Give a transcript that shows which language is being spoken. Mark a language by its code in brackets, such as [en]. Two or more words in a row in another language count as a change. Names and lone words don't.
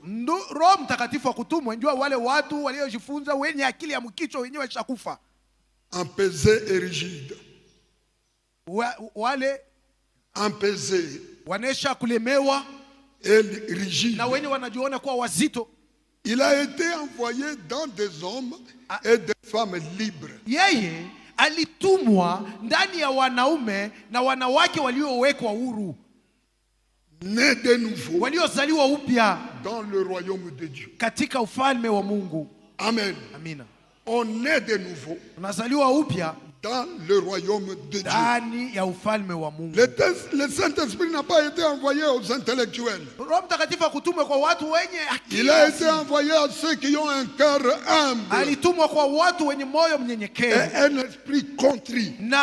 [fr] Empesés et rigides. Empesés et rigides. Il a été envoyé dans des hommes et des femmes libres. [sw] Alitumwa ndani ya wanaume na wanawake waliowekwa huru, [fr] nés de nouveau, [sw] waliozaliwa upya [fr] dans le royaume de Dieu, [sw] katika ufalme wa Mungu. [fr] Amen. [sw] Amina. [fr] On est de nouveau [sw] unazaliwa upya [fr] dans le royaume de Dieu. Le Saint-Esprit n'a pas été envoyé aux intellectuels. Il a été envoyé à ceux qui ont un cœur humble et un esprit contrit.